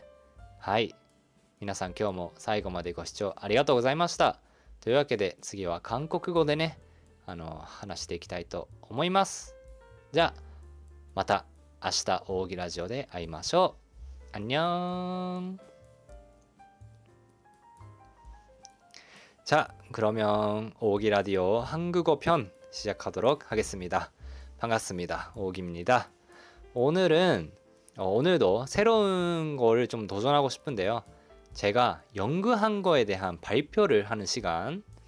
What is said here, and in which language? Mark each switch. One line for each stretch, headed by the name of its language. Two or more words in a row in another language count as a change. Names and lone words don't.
Japanese: はい、皆さん今日も最後までご視聴ありがとうございました。というわけで次は韓国語でね話していきたいと思います。じゃあまた明日奥義ラジオで会いましょう。
Korean: アンニョン。자, 그러면 오기 라디오 한국어 편 시작하도록 하겠습니다. 반갑습니다. 오기입니다. 오늘도 새로운 거를 좀 도전하고 싶은데요. 제가 연구한 거에 대한 발표를 하는 시간.